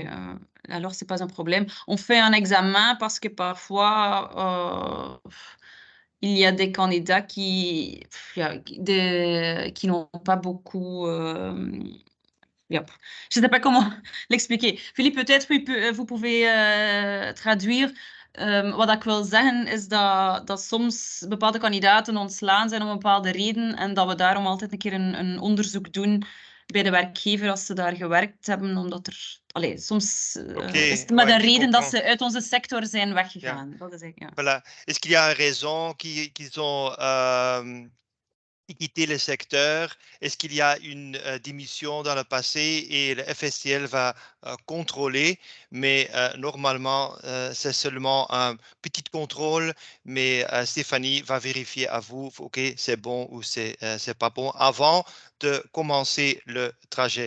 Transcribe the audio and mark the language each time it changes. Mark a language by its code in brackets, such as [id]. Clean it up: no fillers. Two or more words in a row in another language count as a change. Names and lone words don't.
[fr] Alors, c'est pas un problème. On fait un examen parce que parfois, il y a des candidats qui n'ont pas beaucoup. Ja. Je ne sais pas comment l'expliquer. Philippe, peut-être vous pouvez traduire. [nl] Wat ik wil zeggen is dat soms bepaalde kandidaten ontslaan zijn om een bepaalde reden en dat we daarom altijd een keer een onderzoek doen bij de werkgever als ze daar gewerkt hebben, omdat soms is het met [fr] ouais, [nl] een [fr] je [nl] reden dat [fr] comprends. [nl] ze uit onze sector zijn Ja. weggegaan. Dat is, ja. [fr] Voilà. Est-ce qu'il y a une raison qu'ils ont quitté le secteur? Est-ce qu'il y a une démission dans le passé et le FSTL va contrôler? Mais normalement, c'est seulement un petit contrôle, mais Stéphanie va vérifier à vous, OK, c'est bon ou c'est pas bon avant de commencer le trajet.